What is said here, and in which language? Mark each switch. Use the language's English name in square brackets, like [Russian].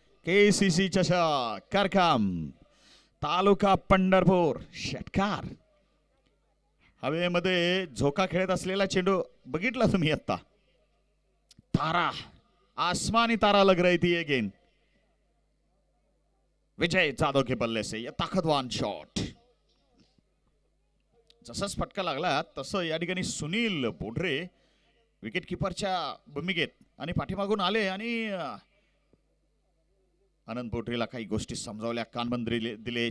[Marathi] KCC चषक करकम, तालुका पंढरपूर. षटकार. हवेमध्ये झोका खेळत असलेला चेंडू बघितला तुम्ही आता. [Hindi] तारा, आसमानी तारा लग रही थी ये गेंद. विजय जाधव के बल्ले से यह ताकतवान शॉट. [Marathi] जसाच फटका लागला तसं या ठिकाणी सुनील बोड्रे विकेट किपरच्या भूमिकेत आणि पाठीमागून आले आणि आनंद बोड्रेला काही गोष्टी समजावल्या, कानबंद दिले.